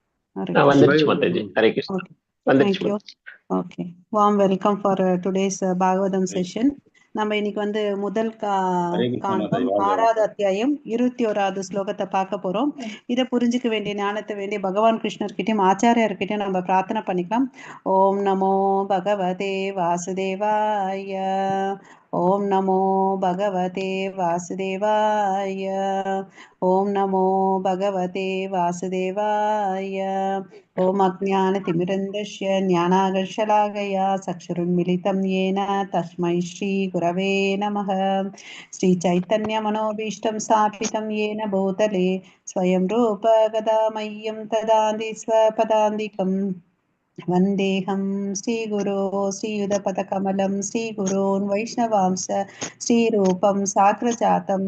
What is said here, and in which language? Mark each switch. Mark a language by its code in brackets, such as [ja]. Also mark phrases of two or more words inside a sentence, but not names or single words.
[sa] Hare [ta] வந்துருச்சு மாதாஜி. ஹரே கிருஷ்ணா. [en] Okay. [ta] வந்துருச்சு [en] Thank you. [ta] மாதாஜி. [en] Okay. Warm welcome for today's Bhagavatam session. [ta] நம்ம இன்னைக்கு வந்து முதல் காண்டம் 6வது அத்தியாயம் 21வது ஸ்லோகத்தை பார்க்க போறோம். இதை புரிஞ்சுக்க வேண்டிய ஞானத்தை வேண்டிய பகவான் கிருஷ்ணர்கிட்டயும் ஆச்சாரியர்கிட்டயும் நம்ம பிரார்த்தனை பண்ணிக்கலாம். [sa] ॐ नमो भगवते वासुदेवाय. ॐ नमो भगवते वासुदेवाय. ॐ नमो भगवते वासुदेवाय. ॐ अज्ञानतिमिरान्धस्य ज्ञानाकर्षलाकया चक्षुरुन्मीलितम् येन तस्मै श्रीगुरवे नमः. श्रीचैतन्यमनोभीष्टं स्थापितं येन भूतले स्वयं रूप गदामह्यं ददाति स्वपदान्तिकम्. वन्देऽहं श्रीगुरो श्रीयुतपदकमलं श्रीगुरोन् वैष्णवांश श्रीरूपं साग्रजातं